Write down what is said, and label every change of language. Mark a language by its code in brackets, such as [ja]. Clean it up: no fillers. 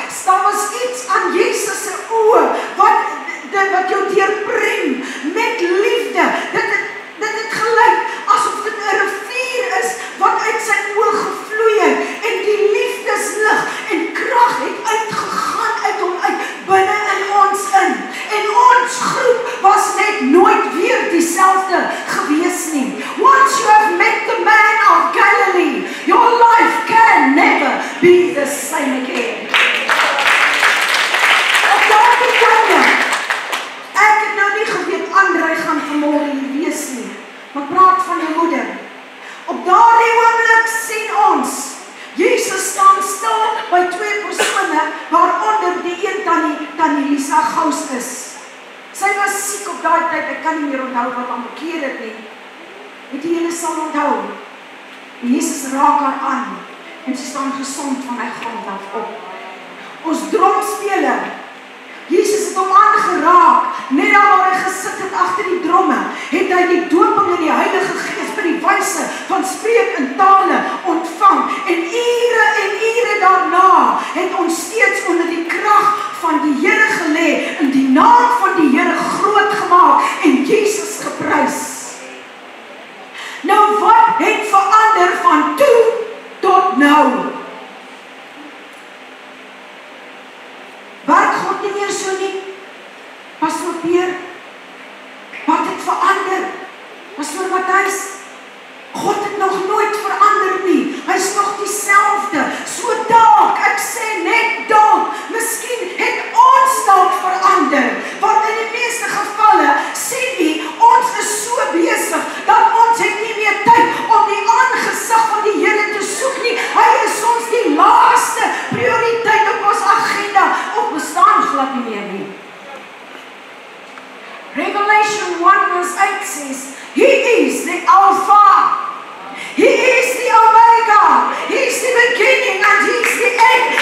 [af] daar was iets aan Jesus se oë, wat jou deurbreng, met liefde, dit het gelyk, asof dit 'n rivier is, wat uit sy oë gevloei het, en die liefdeslig en krag het uitgegaan uit hom uit, binne in ons in, en ons groep was net nooit weer dieselfde gewees nie. [en] Once you have met the man of Galilee, your life can never be the same again. [af] Op daardie tyd, ek het nou nie geweet, André gaan vanmôre hier wees nie, maar praat van jou moeder. Op daardie oomblik sien ons, Jesus staan stil by 2 persone, waaronder die een tannie Lisa Gous is. Sy was siek op daai tyd, ek kan nie meer onthou wat aan bekeer het nie. Weet jy, julle sal onthou, Jesus raak haar aan, en sy staan gesond van hy grond af op. Ons dromspeler, Jesus het hom aangeraak, net daar waar hy gesit het agter die dromme, het hy die dooping in die Heilige Gees by die wyse van spreek in tale ontvang, en ure daarna het ons steeds onder die krag van die Here gelê, en die naam van die Here groot gemaak, en Jesus geprys. Nou wat het verander van toe tot nou? Werk God nie meer so nie? Pastor Peer, wat het verander? Pastor Matthys, God het nog nooit verander nie. Hy is nog dieselfde. So dalk, ek sê net dalk, miskien het ons dalk verander. Want in die meeste gevalle, sien nie, ons is so besig, dat ons het nie meer tyd om die aangesig van die Here te soek nie. Hy is ons die laaste prioriteit op ons agenda, of bestaan glad nie meer nie. [en] Revelation 1 verse 8 says, He is the Alpha. He is the Omega. He is the beginning and He is the end.